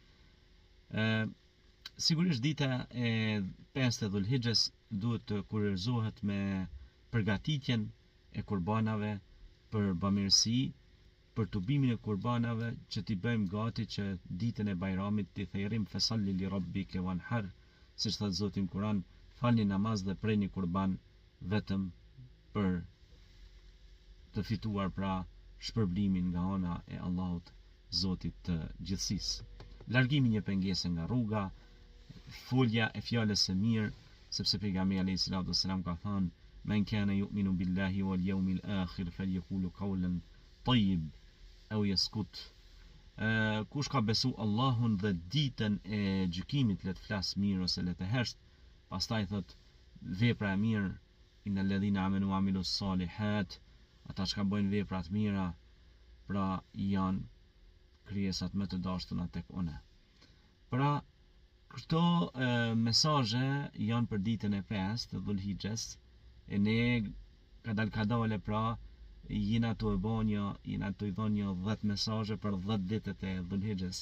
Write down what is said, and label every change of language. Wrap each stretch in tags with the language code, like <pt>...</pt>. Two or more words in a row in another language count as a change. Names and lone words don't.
<sq>Sigurisht dita e 5 e Dhulhigjes duhet të kurorëzohet me përgatitjen e kurbanave për bamirësi, për tubimin e kurbanave që t'i bëjmë gati që ditën e Bajramit t'i thejrim</sq> <ar>فصل لربك وانحر,</ar> <sq>siç thot Zoti në Kur'an, falni namaz dhe preni kurban vetëm për të fituar pra shpërblimin nga ana e Allahut, Zotit të gjithësisë. Largimi një pengese nga rruga, folja e fjalës së mirë, sepse pejgamberi</sq> <ar>عليه الصلاة والسلام</ar> <sq>ka thënë:</sq> <ar>"من كان يؤمن بالله واليوم الآخر فليقل قولا طيب أو يسكت."</ar> <sq>Kush ka besu Allahun dhe ditën e gjykimit, le të flas mirë ose le të hesht. Pastaj thot vepra e mirë,</sq> <ar>إن الذين آمنوا وعملوا الصالحات,</ar> <sq>ata që bojnë vepra të mira, pra janë krijesat më të dashtuna tek unë. Pra këto mesazhe janë për ditën e 5 të Dhulhigjes, e ne kadal pra jina të e bonja, jina të i dhonja 10 mesazhe për 10 ditët e Dhulhigjes.</sq>